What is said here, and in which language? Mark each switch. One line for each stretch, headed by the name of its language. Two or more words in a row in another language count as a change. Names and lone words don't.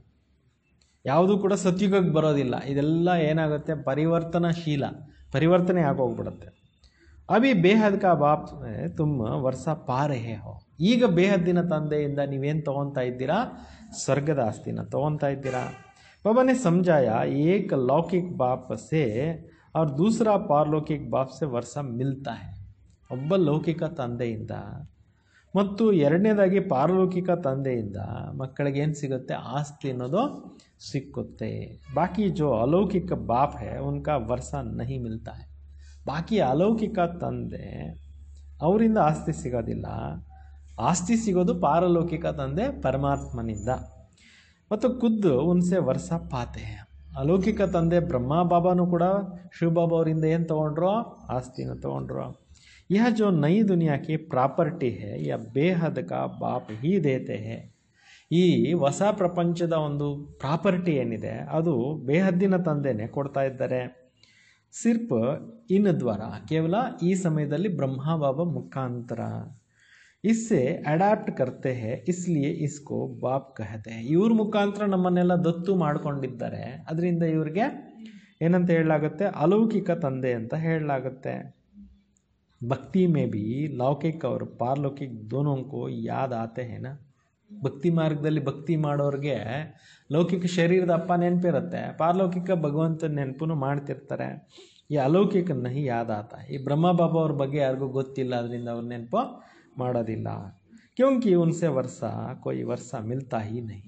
Kannada: ಯಾವುದೂ ಕೂಡ ಸತ್ಯುಗಕ್ಕೆ ಬರೋದಿಲ್ಲ. ಇದೆಲ್ಲ ಏನಾಗುತ್ತೆ, ಪರಿವರ್ತನಶೀಲ, ಪರಿವರ್ತನೆ ಆಗೋಗ್ಬಿಡುತ್ತೆ.
Hindi: अभी बेहद का बाप तुम वर्सा पा रहे हो.
Kannada: ಈಗ ಬೇಹದ್ದಿನ ತಂದೆಯಿಂದ ನೀವೇನು ತೊಗೊತಾ ಇದ್ದೀರಾ? ಸ್ವರ್ಗದ ಆಸ್ತಿನ ತೊಗೊತಾ ಇದ್ದೀರಾ.
Hindi: बाबा ने समझाया एक लौकिक बाप से और दूसरा पारलौकिक बाप से वर्षा मिलता है.
Kannada: ಒಬ್ಬ ಲೌಕಿಕ ತಂದೆಯಿಂದ ಮತ್ತು ಎರಡನೇದಾಗಿ ಪಾರಲೌಕಿಕ ತಂದೆಯಿಂದ ಮಕ್ಕಳಿಗೆ ಏನು ಸಿಗುತ್ತೆ? ಆಸ್ತಿ ಅನ್ನೋದು ಸಿಕ್ಕುತ್ತೆ.
Hindi: बाकी जो अलौकिक बाप है उनका वर्सा नहीं मिलता है.
Kannada: ಬಾಕಿ ಅಲೌಕಿಕ ತಂದೆ ಅವರಿಂದ ಆಸ್ತಿ ಸಿಗೋದಿಲ್ಲ. ಆಸ್ತಿ ಸಿಗೋದು ಪಾರಲೌಕಿಕ ತಂದೆ ಪರಮಾತ್ಮನಿಂದ.
Hindi: ಮತ್ತು खुद उनसे वर्सा पाते.
Kannada: ಅಲೌಕಿಕ ತಂದೆ ಬ್ರಹ್ಮ ಬಾಬಾನು ಕೂಡ ಶಿವಬಾಬಾ ಅವರಿಂದ ಏನು ತೊಗೊಂಡ್ರೋ? ಆಸ್ತಿನ ತೊಗೊಂಡ್ರು.
Hindi: यह जो नई दुनिया की प्रॉपर्टी है यह बेहद का बाप ही देते हैं.
Kannada: ಈ ಹೊಸ ಪ್ರಪಂಚದ ಒಂದು ಪ್ರಾಪರ್ಟಿ ಏನಿದೆ ಅದು ಬೇಹದ್ದಿನ ತಂದೆನೇ ಕೊಡ್ತಾ ಇದ್ದಾರೆ.
Hindi: सिर्फ इन द्वारा,
Kannada: ಕೇವಲ ಈ ಸಮಯದಲ್ಲಿ ಬ್ರಹ್ಮ ಬಾಬಾ ಮುಖಾಂತರ.
Hindi: इससे ಅಡಾಪ್ಟ್ करते हैं इसलिए इसको बाप कहते हैं.
Kannada: ಇವ್ರ ಮುಖಾಂತರ ನಮ್ಮನ್ನೆಲ್ಲ ದತ್ತು ಮಾಡ್ಕೊಂಡಿದ್ದಾರೆ, ಅದರಿಂದ ಇವ್ರಿಗೆ ಏನಂತ ಹೇಳಲಾಗುತ್ತೆ? ಅಲೌಕಿಕ ತಂದೆ ಅಂತ ಹೇಳಲಾಗುತ್ತೆ.
Hindi: भक्ति में भी लौकिक और पारलौकिक दोनों को याद आते हैं ना.
Kannada: ಭಕ್ತಿ ಮಾರ್ಗದಲ್ಲಿ ಭಕ್ತಿ ಮಾಡೋರಿಗೆ ಲೌಕಿಕ ಶರೀರದ ಅಪ್ಪ ನೆನಪಿರುತ್ತೆ, ಪಾರಲೌಕಿಕ ಭಗವಂತನ ನೆನಪು ಮಾಡ್ತಿರ್ತಾರೆ.
Hindi: ये अलौकिक नहीं याद आता.
Kannada: ಈ ಬ್ರಹ್ಮ ಬಾಬಾ ಅವ್ರ ಬಗ್ಗೆ ಯಾರಿಗೂ ಗೊತ್ತಿಲ್ಲ, ಅದರಿಂದ ಅವ್ರ ನೆನಪು ಮಾಡೋದಿಲ್ಲ.
Hindi: क्योंकि उनसे वर्सा कोई वर्सा मिलता ही नहीं.